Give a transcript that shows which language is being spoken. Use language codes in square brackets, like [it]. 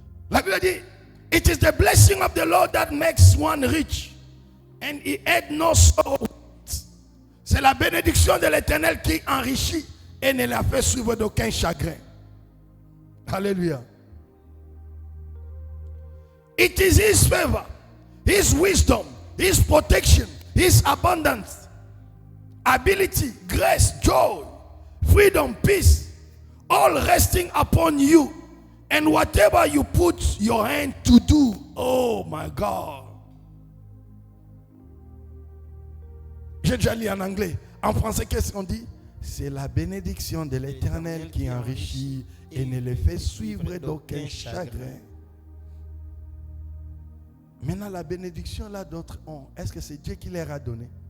[fr] La Bible dit, [en] it is the blessing of the Lord that makes one rich, and he had no sorrow. [fr] C'est la bénédiction de l'Éternel qui enrichit et ne la fait suivre d'aucun chagrin. Alléluia. [en] It is his favor, his wisdom, his protection, his abundance, ability, grace, joy, freedom, peace, all resting upon you. And whatever you put your hand to do, oh my God. [fr] J'ai déjà lu en anglais. En français, qu'est-ce qu'on dit? C'est la bénédiction de l'Éternel qui enrichit et ne le fait suivre d'aucun chagrin. Maintenant, la bénédiction, là, d'autres ont. Est-ce que c'est Dieu qui leur a donné?